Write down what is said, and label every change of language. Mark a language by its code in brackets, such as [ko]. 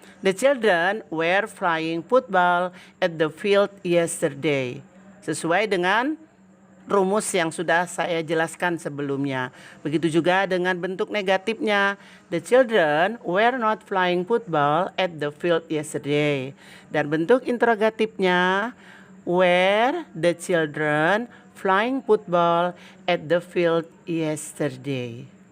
[en] The children were playing football at the field yesterday. [id] Sesuai dengan rumus yang sudah saya jelaskan sebelumnya. Begitu juga dengan bentuk negatifnya. [en] The children were not playing football at the field yesterday. [id] Dan bentuk interrogatifnya, [en] were the children playing football at the field yesterday.